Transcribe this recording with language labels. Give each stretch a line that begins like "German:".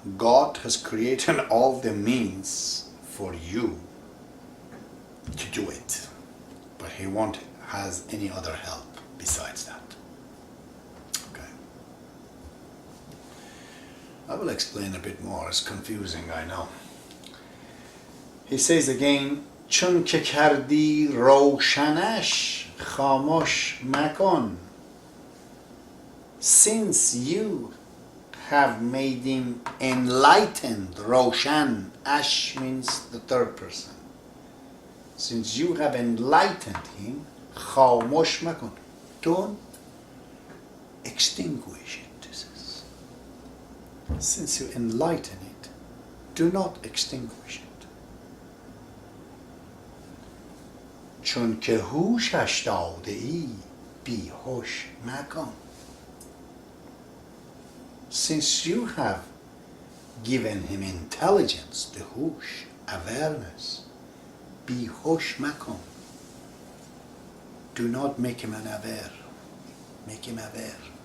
English: God has created all the means for you to do it. But he won't has any other help besides that. Okay. I will explain a bit more. It's confusing, I know. He says again,
Persian: چون که کردی روشنش خاموش مکن.
English: Since you have made him enlightened, Roshan, Ash means the third person. Since you have enlightened him,
Persian: خاموش مکن.
English: Don't extinguish it, this is. Since you enlighten it, do not extinguish it.
Persian: چون که هوشش داده ای بی هوش مکن.
English: Since you have given him intelligence, the hush, awareness, be hush makom. Do not make him an aware. Make him aware.